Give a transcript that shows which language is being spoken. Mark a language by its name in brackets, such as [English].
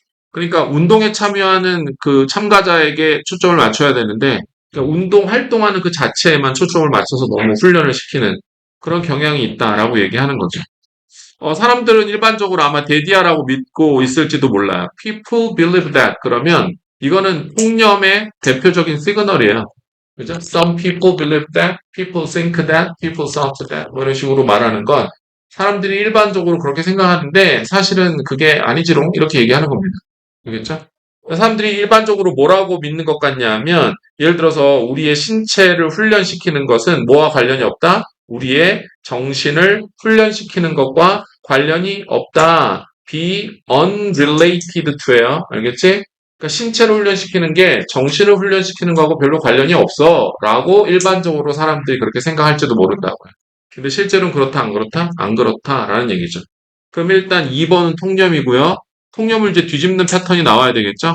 [Korean] 그러니까 운동에 참여하는 그 참가자에게 초점을 맞춰야 되는데 그러니까 운동 활동하는 그 자체에만 초점을 맞춰서 너무 훈련을 시키는 그런 경향이 있다라고 얘기하는 거죠. 사람들은 일반적으로 아마 데디아라고 믿고 있을지도 몰라요. [English] People believe that. [Korean] 그러면 이거는 통념의 대표적인 시그널이에요. 그죠? [English] Some people believe that, people think that, people thought that. [Korean] 뭐 이런 식으로 말하는 건 사람들이 일반적으로 그렇게 생각하는데 사실은 그게 아니지롱 이렇게 얘기하는 겁니다. 알겠죠? 사람들이 일반적으로 뭐라고 믿는 것 같냐면 예를 들어서 우리의 신체를 훈련시키는 것은 뭐와 관련이 없다? 우리의 정신을 훈련시키는 것과 관련이 없다. [English] be unrelated to예요. [Korean] 알겠지? 그러니까 신체를 훈련시키는 게 정신을 훈련시키는 거하고 별로 관련이 없어. 라고 일반적으로 사람들이 그렇게 생각할지도 모른다고요. 근데 실제로는 그렇다, 안 그렇다? 안 그렇다라는 얘기죠. 그럼 일단 2번은 통념이고요. 통념을 이제 뒤집는 패턴이 나와야 되겠죠?